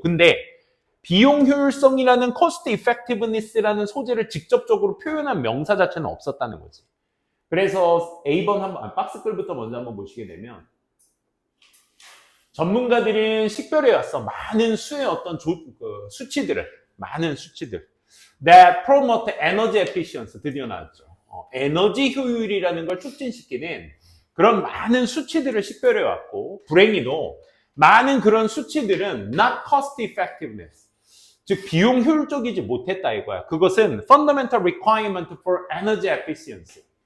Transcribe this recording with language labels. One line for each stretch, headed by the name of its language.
Korean: 근데 비용 효율성이라는 cost effectiveness라는 소재를 직접적으로 표현한 명사 자체는 없었다는 거지. 그래서 A번 한번 박스글부터 먼저 한번 보시게 되면 전문가들은 식별해 왔어. 많은 수의 어떤 수치들을, 많은 수치들.
English: That promote energy efficiency,
Korean: 드디어 나왔죠. 에너지 효율이라는 걸 촉진시키는 그런 많은 수치들을 식별해 왔고, 불행히도 많은 그런 수치들은
English: not cost effectiveness,
Korean: 즉 비용 효율적이지 못했다 이거야.
English: 그것은 fundamental requirement for energy efficiency.